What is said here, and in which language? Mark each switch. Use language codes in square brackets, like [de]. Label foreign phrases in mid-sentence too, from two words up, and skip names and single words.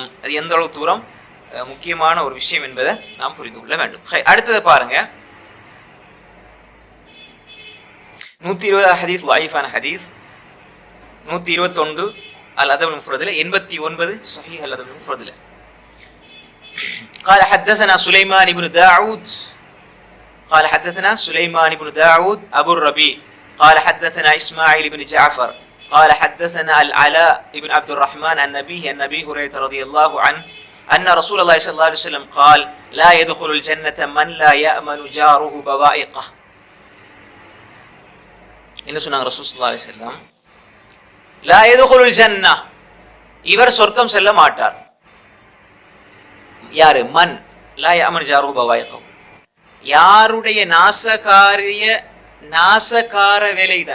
[ta] அது எந்த அளவு தூரம் முக்கியமான ஒரு விஷயம் என்பதை நாம் புரிந்து கொள்ள வேண்டும். அடுத்தது பாருங்க, 120 ஹதீஸ் லைஃபான ஹதீஸ். 121 அல் அதப் அல் முஃப்ரத்ல, 89 ஸஹீஹ் அல் அதப் அல் முஃப்ரத்ல. [ar] قال حدثنا سليمان بن داود قال حدثنا سليمان بن داود أبو الربيع قال حدثنا إسماعيل بن جعفر قال حدثنا العلاء بن عبد الرحمن عن أبيه عن أبي هريرة رضي الله عنه أن رسول الله صلى الله عليه وسلم قال لا يدخل الجنة من لا يأمن جاره بوائقه. [ta] என்ன சொன்னாங்க [ar] رسول صلى الله عليه وسلم? لا يدخل الجنة, [ta] இவர் சொர்க்கம் செல்ல மாட்டார். யாரு? [ar] من لا يأمن جاره بوائقه, [ta] யாருடைய நாசகார வேலை தான்.